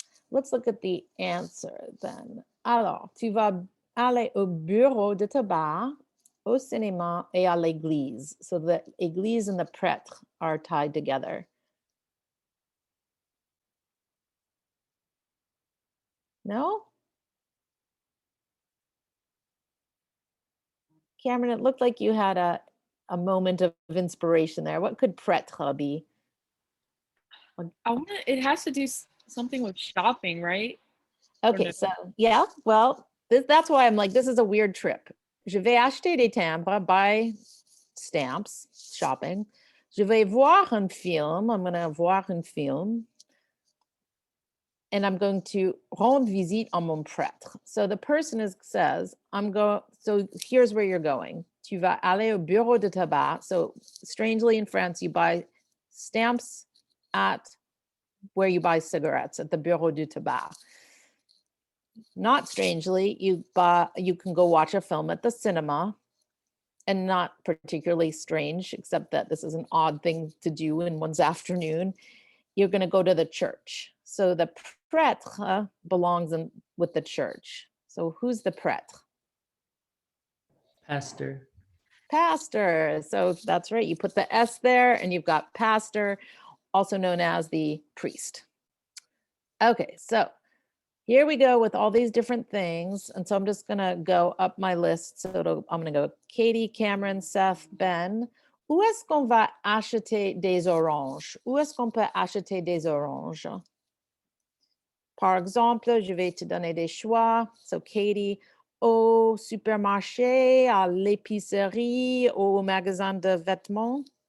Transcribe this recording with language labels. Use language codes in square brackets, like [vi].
[en] Let's look at the answer then. [fr] Alors, tu vas aller au bureau de tabac, au cinéma et à l'église. [en] So the église and the prêtre are tied together. No? Cameron, it looked like you had a moment of inspiration there. What could prêtre be? It has to do something with shopping, right? Okay, no? so yeah, well, that's why I'm like, this is a weird trip. [fr] Je vais acheter des timbres, [en] buy stamps, shopping. [fr] Je vais voir un film. [en] I'm going to [fr] voir un film. [en] And I'm going to [fr] rendre visite à mon prêtre. [en] So the person says, so here's where you're going. [fr] Tu vas aller au bureau de tabac. [en] So strangely in France, you buy stamps at where you buy cigarettes, at the bureau du tabac. Not strangely, you can go watch a film at the cinema, and not particularly strange, except that this is an odd thing to do in one's afternoon. You're going to go to the church. So the prêtre belongs with the church. So who's the prêtre? Pastor. Pastor. So that's right. You put the S there and you've got pastor, also known as the priest. Okay, so here we go with all these different things. And so I'm just going to go up my list. So I'm going to go Katie, Cameron, Seth, Ben. [fr] Où est-ce qu'on va acheter des oranges? Où est-ce qu'on peut acheter des oranges? Par exemple, je vais te donner des choix. So Katie, au supermarché, à l'épicerie, au magasin de vêtements.